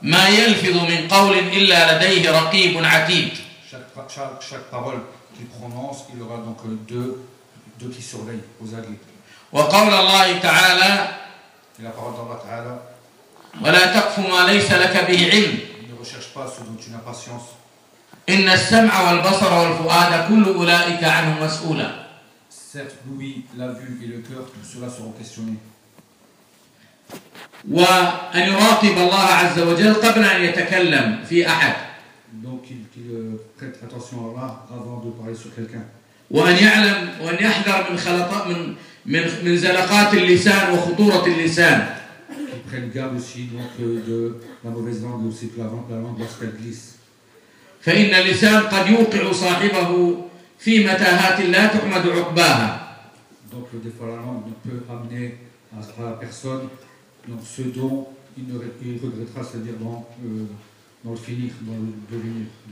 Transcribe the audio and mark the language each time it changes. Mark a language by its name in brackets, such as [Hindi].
[Arabic] ما يلفظ من قول إلا لديه رقيب عتيد. [French] Chaque parole qu'il prononce, il aura donc deux qui surveillent aux aguets. [Arabic] وقول الله تعالى. [French] La parole d'Allah Ta'ala. [Arabic] ولا تقف ما ليس لك به علم. [French] Ne recherche pas ce dont tu n'as pas science. [Arabic] إن السمع والبصر والفؤاد كل أولئك عنه مسؤولا. [French] Certes, l'ouïe, la vue et le cœur, tout cela seront questionnés. [Arabic] وأن يراقب الله عز وجل قبل أن يتكلم في أحد. [French] Donc qu'il prête attention à Allah avant de parler sur quelqu'un. [Arabic] وأن يعلم وأن يحذر من خلطات من زلقات اللسان وخطورة اللسان. [French] Qu'il prenne garde aussi donc de la mauvaise langue aussi que la langue lorsqu'elle glisse. [Arabic] فإن اللسان قد يوقع صاحبه في متاهات لا تحمد عقباها. [French] Donc des fois la langue ne peut amener à la personne donc ce dont il regrettera, c'est-à-dire dans le finir, dans le devenir.